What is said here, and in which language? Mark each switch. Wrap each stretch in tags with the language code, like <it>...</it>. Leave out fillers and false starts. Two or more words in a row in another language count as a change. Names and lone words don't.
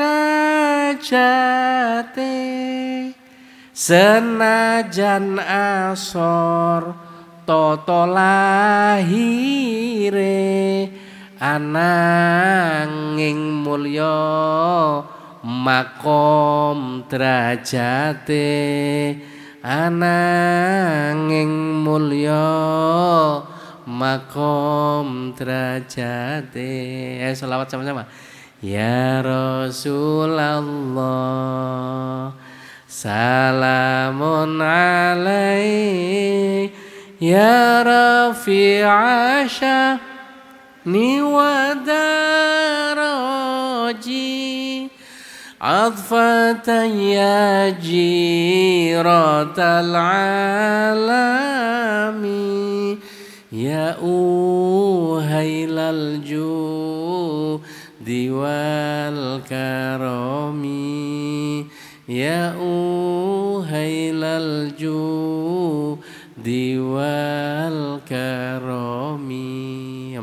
<jv>derajate senajan asor toto lahire ananging mulya makom derajate ananging mulya makom derajate.</jv> <id>Selawat sama-sama.</id> <ar>يا رسول الله سلام عليك يا رفيع الشأن و درجي عطفة يا جيرة العالم يا أهيل الجود والكرم يا أهيل الجود والكرم.</ar>